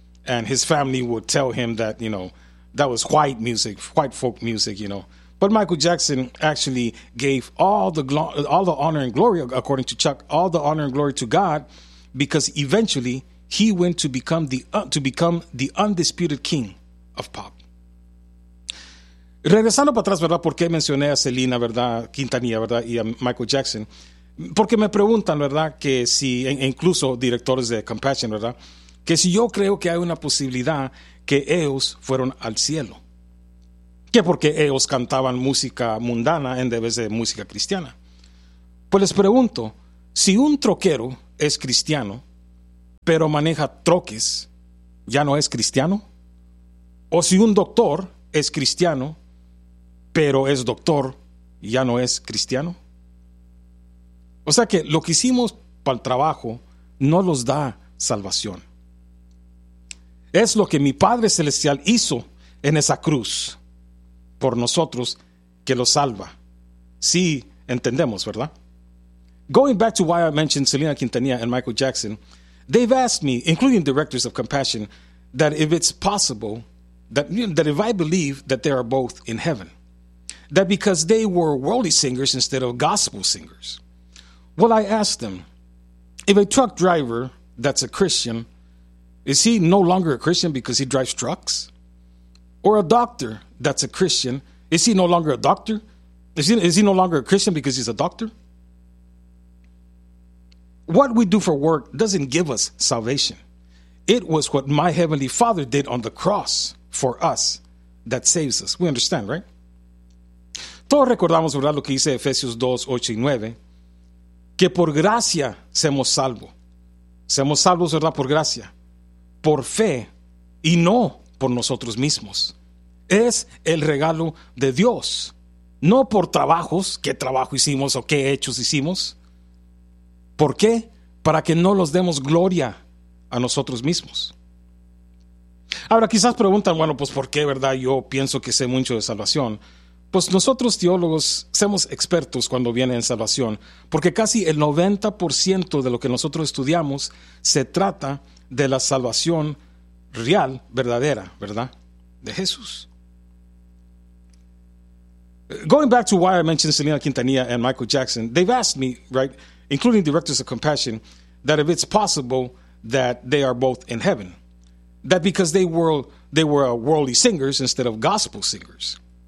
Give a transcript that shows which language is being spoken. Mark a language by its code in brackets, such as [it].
[en] And his family would tell him that, you know, that was white music, white folk music, you know. But Michael Jackson actually gave all the honor and glory, according to Chuck, all the honor and glory to God, because eventually he went to become the undisputed king of pop. [es] Regresando para atrás, ¿verdad?, ¿por qué mencioné a Selena, ¿verdad?, Quintanilla, ¿verdad?, y a Michael Jackson? Porque me preguntan, ¿verdad?, que si, e incluso directores de Compassion, ¿verdad?, que si yo creo que hay una posibilidad que ellos fueron al cielo. que porque ellos cantaban música mundana en vez de música cristiana. Pues les pregunto, si un troquero es cristiano, pero maneja troques, ¿ya no es cristiano? O si un doctor es cristiano, pero es doctor, ¿ya no es cristiano? O sea que lo que hicimos para el trabajo no nos da salvación. Es lo que mi Padre Celestial hizo en esa cruz por nosotros que lo salva. Sí, entendemos, ¿verdad? [en] Going back to why I mentioned Selena Quintanilla and Michael Jackson, they've asked me, including directors of Compassion, that if it's possible, that if I believe that they are both in heaven, that because they were worldly singers instead of gospel singers. Well, I asked them, if a truck driver that's a Christian, is he no longer a Christian because he drives trucks? Or a doctor that's a Christian, is he no longer a doctor? Is he no longer a Christian because he's a doctor? What we do for work doesn't give us salvation. It was what my Heavenly Father did on the cross for us that saves us. We understand, right? [es] Todos recordamos, ¿verdad?, lo que dice Efesios 2, 8 y 9, que por gracia seamos salvos. Seamos salvos, ¿verdad?, por gracia, por fe y no por nosotros mismos. Es el regalo de Dios, no por trabajos, qué trabajo hicimos o qué hechos hicimos. ¿Por qué? Para que no los demos gloria a nosotros mismos. Ahora, quizás preguntan, bueno, pues ¿por qué, verdad? Yo pienso que sé mucho de salvación. Pues nosotros teólogos somos expertos cuando viene en salvación, porque casi el 90% de lo que nosotros estudiamos se trata de la salvación real, verdadera, ¿verdad? De Jesús. [en] Going back to why I mentioned Selena Quintanilla and Michael Jackson, they've asked me, right, including directors of Compassion, that if it's possible that they are both in heaven, that because they were worldly singers instead of gospel singers.